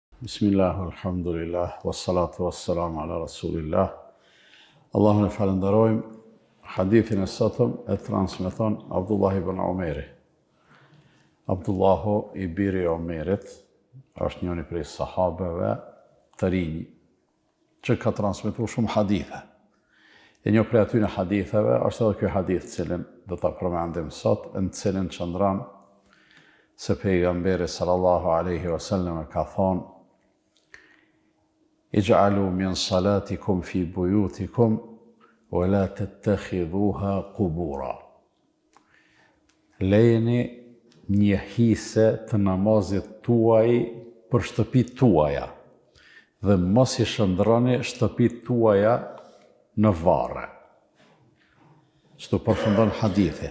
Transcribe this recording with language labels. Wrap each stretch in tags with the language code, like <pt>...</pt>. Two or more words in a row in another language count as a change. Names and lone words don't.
<ar>بسم الله، الحمد لله، والصلاة والسلام على رسول الله.</ar> <sq>Allahun e falenderojmë. Hadithin e sotëm e transmeton Abdullah ibn Umeri. Abdullahu i biri Omerit është njëri prej sahabeve të rinj që ka transmetuar shumë hadithe. E një prej atyre haditheve është edhe ky hadith cilin do ta përmendim sot, në cilin qëndron se pejgamberi</sq> <ar>صلى الله عليه وسلم</ar> <sq>ka thonë:</sq> <ar>اجعلوا من صلاتكم في بيوتكم ولا تتخذوها قبورا.</ar> <sq>Lejeni një hise të namazit tuaj për shtëpitë tuaja dhe mos i shndrroni shtëpitë tuaja në varre. Çto përfundon hadithi.</sq>